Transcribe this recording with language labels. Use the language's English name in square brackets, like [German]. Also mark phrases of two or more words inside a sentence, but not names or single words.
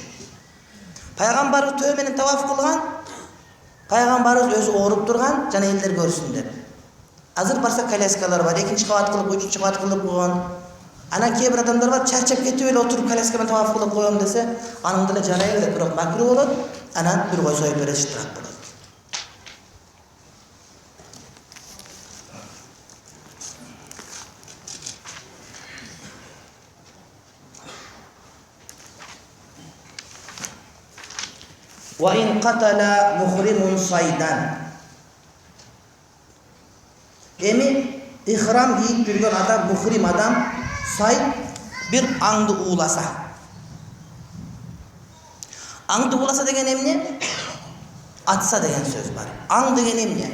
[Kyrgyz] Пайгамбарыбыз төө менен таваф кылган. Пайгамбарыбыз өзү ооруп турган, жана элдер көрсүн деп. Азыр барса коляскалар бар, экинчи кабат кылып, үчүнчү кабат кылып койгон. Анан кээ бир адамдар бар, чарчап кетип эле отуруп коляска менен таваф кылып коём десе, анын деле жарай эле, бирок макру болот. Анан бир кой союп берет, штраф болот. [Arabic] وإن قتل محرم صيدا. [Kyrgyz] Эми ихрам кийип жүргөн адам, мухрим адам сайд бир аңды ууласа. Аңды ууласа деген эмне? Атса деген сөз бар. Аң деген эмне?